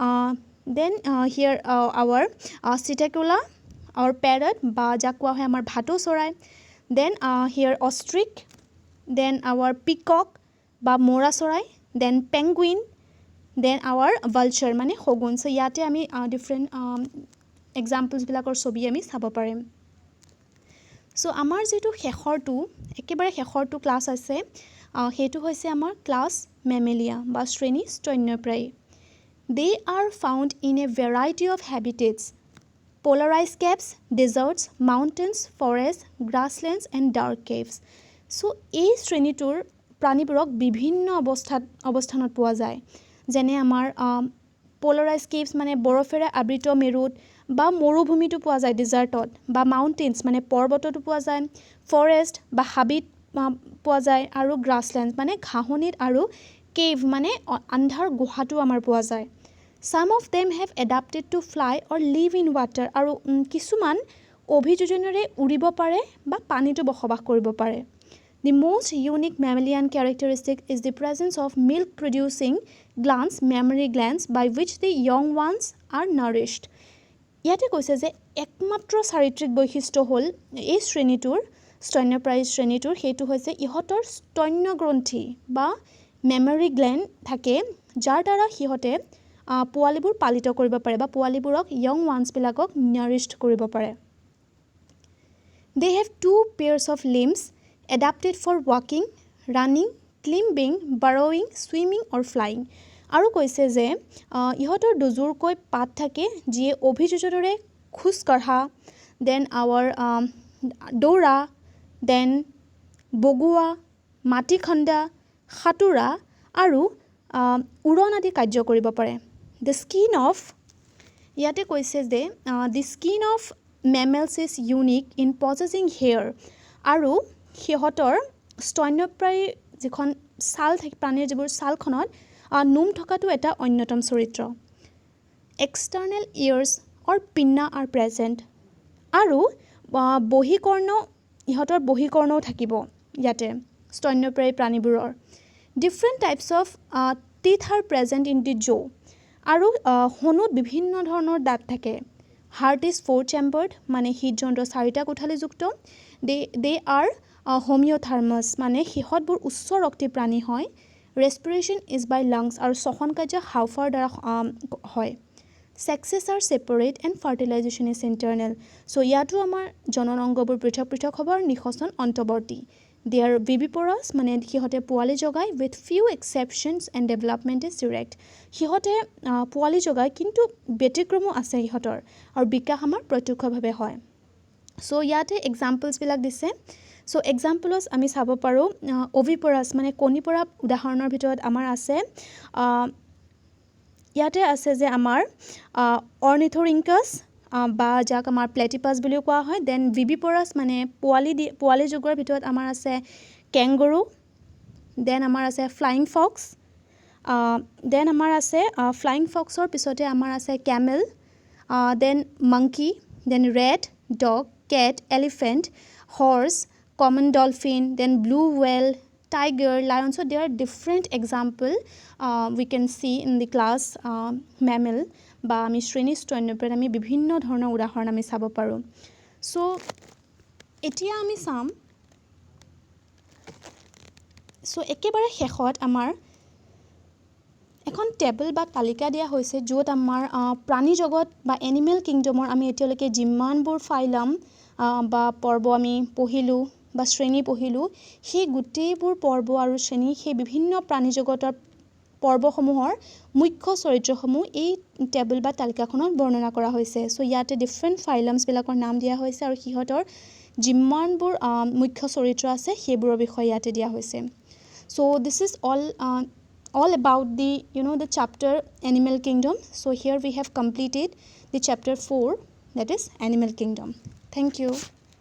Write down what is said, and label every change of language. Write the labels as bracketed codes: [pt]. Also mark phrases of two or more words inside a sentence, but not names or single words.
[en] here our Psittacula our parrot [as] বা যাক কোৱা হয় আমাৰ ভাটৌ চৰাই [en] then here ostrich then our peacock [as] বা মৌৰা চৰাই [en] then penguin then our vulture [as] মানে শগুন চ' ইয়াতে আমি ডিফাৰেণ্ট এক্সাম্পলছবিলাকৰ ছবি আমি চাব পাৰিম চ' আমাৰ যিটো একেবাৰে শেষৰটো ক্লাছ আছে সেইটো হৈছে আমাৰ [en] class Mammalia [as] বা শ্ৰেণী স্তন্যপ্ৰায়ী [en] they are found in a variety of habitats polarized caves, deserts, mountains, forests, grasslands and dark caves. [as] So, এই শ্ৰেণীটোৰ প্ৰাণীবোৰক বিভিন্ন অৱস্থানত পোৱা যায় যেনে আমাৰ [en] polarized caves [as] মানে বৰফেৰে আবৃত মেৰুত বা মৰুভূমিটো পোৱা যায় ডিজাৰ্টত বা মাউণ্টেইনছ মানে পৰ্বততো পোৱা যায় ফৰেষ্ট বা হাবিত পোৱা যায় আৰু গ্ৰাছলেণ্ড মানে ঘাঁহনিত আৰু কেভ মানে আন্ধাৰ গুহাটো আমাৰ পোৱা যায় [en] Some of them have adapted to fly or live in water [as] আৰু কিছুমান অভিযোজনেৰে উৰিব পাৰে বা পানীটো বসবাস কৰিব পাৰে [en] The most unique mammalian characteristic is the presence of milk-producing glands, mammary glands, by which the young ones are nourished. [as] ইয়াতে কৈছে যে একমাত্ৰ চাৰিত্ৰিক বৈশিষ্ট্য হ'ল এই স্তন্যপ্ৰায়ী শ্ৰেণীটোৰ সেইটো হৈছে ইহঁতৰ স্তন্যগ্ৰন্থি বা [en] mammary gland [as] থাকে যাৰ দ্বাৰা সিহঁতে পোৱালিবোৰ পালিত কৰিব পাৰে বা পোৱালিবোৰক য়ং ওৱান্সবিলাকক নাৰিশ্ড কৰিব পাৰে [en] They have 2 pairs of limbs adapted for walking, running, climbing, burrowing, swimming or flying. [as] আৰু কৈছে যে ইহঁতৰ দুযোৰকৈ পাত থাকে যিয়ে অভিযোজনেৰে খোজ কঢ়া [en] then our [as] দৌৰা দেন বগোৱা মাটি খন্দা সাঁতোৰা আৰু উৰণ আদি কাৰ্য কৰিব পাৰে [en] The skin of [as] ইয়াতে কৈছে যে [en] the skin of mammals is unique in possessing hair [as] আৰু সিহঁতৰ স্তন্যপ্ৰায়ী যিখন ছাল থাকে প্ৰাণীৰ যিবোৰ ছালখনত নোম থকাটো এটা অন্যতম চৰিত্ৰ [en] External ears or pinna are present [as] আৰু ইহঁতৰ বহিকৰ্ণও থাকিব ইয়াতে স্তন্যপ্ৰায়ী প্ৰাণীবোৰৰ [en] Different types of teeth are present in the jaw [as] আৰু হনুত বিভিন্ন ধৰণৰ দাঁত থাকে [en] Heart is 4 chambered [as] মানে হৃদযন্ত্ৰ 4টা কোঠালিযুক্ত [en] they are homeothermous [as] মানে সিহঁতবোৰ উচ্চ ৰক্তি প্ৰাণী হয় [en] Respiration is by lungs [as] আৰু শ্বসন কাৰ্য হাওফাঁওৰ দ্বাৰা হয় [en] Sexes are separate and fertilization is internal so [as] ইয়াতো আমাৰ জনন অংগবোৰ পৃথক পৃথক হ'ব আৰু নিষেচন অন্তৱৰ্তী [en] They are viviparous [as] মানে সিহঁতে পোৱালি জগায় [en] with few exceptions and development is direct [as] সিহঁতে পোৱালি জগায় কিন্তু ব্যতিক্ৰমো আছে সিহঁতৰ আৰু বিকাশ আমাৰ প্ৰত্যক্ষভাৱে হয় So ইয়াতে এক্সাম্পলছবিলাক দিছে [en] So examples [as] আমি চাব পাৰোঁ oviparous মানে কণী পৰা উদাহৰণৰ ভিতৰত আমাৰ আছে ইয়াতে আছে যে আমাৰ ornithorhynchus বা যাক আমাৰ প্লেটিপাছ বুলিও কোৱা হয় দেন viviparous মানে পোৱালি জগোৱাৰ ভিতৰত আমাৰ আছে কেংগৰু দেন আমাৰ আছে [en] flying fox [as] দেন আমাৰ আছে ফ্লাইং ফক্সৰ পিছতে আমাৰ আছে কেমেল [en] then monkey, then rat, dog, cat, elephant, horse, common dolphin, then blue whale, tiger, lion. So there are different example we can see in the class mammal [as] বা আমি শ্ৰেণী স্তন্যপ্ৰাণ আমি বিভিন্ন ধৰণৰ উদাহৰণ আমি চাব পাৰোঁ। চ' এতিয়া আমি চাম একেবাৰে শেষত আমাৰ এখন টেবল বা তালিকা দিয়া হৈছে য'ত আমাৰ প্ৰাণী জগত বা এনিমেল কিংডমৰ আমি এতিয়ালৈকে যিমানবোৰ ফাইলাম বা পৰ্ব আমি পঢ়িলোঁ বা শ্ৰেণী পঢ়িলোঁ সেই গোটেইবোৰ পৰ্ব আৰু শ্ৰেণী সেই বিভিন্ন প্ৰাণী জগতৰ পৰ্বসমূহৰ মুখ্য চৰিত্ৰসমূহ এই টেবল বা তালিকাখনত বৰ্ণনা কৰা হৈছে। চ' ইয়াতে ডিফাৰেণ্ট ফাইলামছবিলাকৰ নাম দিয়া হৈছে আৰু সিহঁতৰ যিমানবোৰ মুখ্য চৰিত্ৰ আছে সেইবোৰৰ বিষয়ে ইয়াতে দিয়া হৈছে। [en] So this is all about the chapter Animal Kingdom. So here we have completed the chapter 4, that is Animal Kingdom. Thank you.